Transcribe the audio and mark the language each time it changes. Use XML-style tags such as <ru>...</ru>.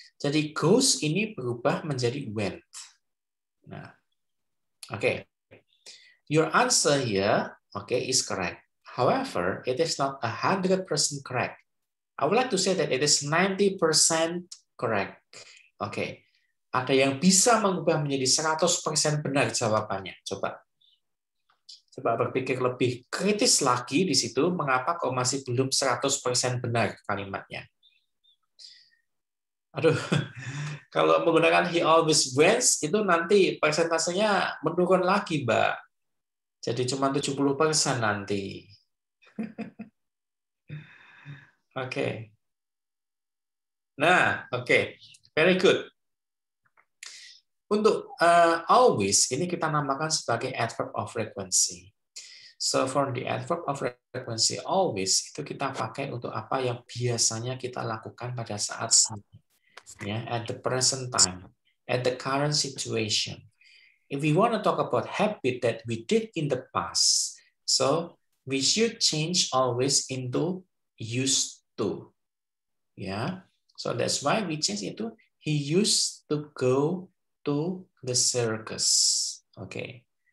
<id>Jadi goes ini berubah menjadi went. Nah, oke.</id> <en>Your answer here, is correct. However, it is not 100% correct. I would like to say that it is 90% correct.</en> <id>Oke. Ada yang bisa mengubah menjadi 100% benar jawabannya. Coba berpikir lebih kritis lagi di situ, mengapa kok masih belum 100% benar kalimatnya. Aduh, kalau menggunakan</id> <en>he always wins,</en> <id>itu nanti persentasenya menurun lagi, Mbak. Jadi cuma 70% nanti. Oke. Nah, oke.</id> <en>Very good.</en> <id>Untuk always, ini kita namakan sebagai adverb of frequency.</id> <en>So for the adverb of frequency always,</en> <id>itu kita pakai untuk apa yang biasanya kita lakukan pada saat ini.</id> <en>Ya, at the present time, at the current situation. If we want to talk about habit that we did in the past, so we should change always into used to. Yeah, so that's why we change itu. He used to go to the circus. Okay.</en>